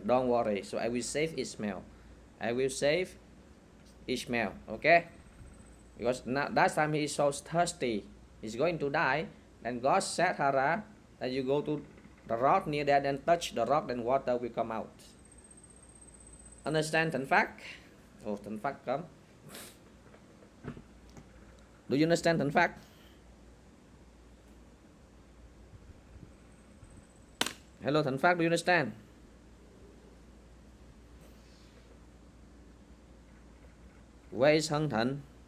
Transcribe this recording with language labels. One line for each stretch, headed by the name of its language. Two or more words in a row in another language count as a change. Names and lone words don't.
English: Don't worry. So I will save Ishmael. I will save Ishmael. Okay? Because now, that time he is so thirsty. He's going to die. Then God said, Hara, that you go to the rock near there, then touch the rock, then water will come out. Understand Thành Phát? Oh, Thành Phát come. Do you understand Thành Phát? Hello Thành Phát, do you understand? Where is Hân Thịnh?